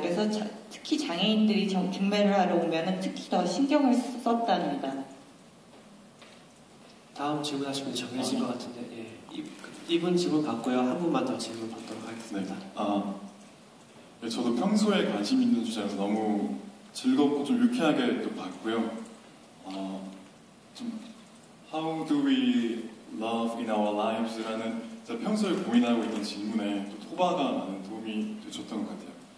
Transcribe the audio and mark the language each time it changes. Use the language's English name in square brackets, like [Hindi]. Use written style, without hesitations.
[Korean] 그래서 특히 장애인들이 중매를 하러 오면 특히 더 신경을 썼답니다. 다음 질문하시면 정해질 것 같은데 이분 질문 받고요. 한 분만 더 질문 받도록 하겠습니다. 네, 저도 평소에 관심 있는 주제라서 너무 즐겁고 좀 유쾌하게 또 봤고요. [English] 좀 How do we love in our lives? [Korean] 라는 제가 평소에 고민하고 있던 질문에 또 토바가 많은 도움이 줬던 것 같아요.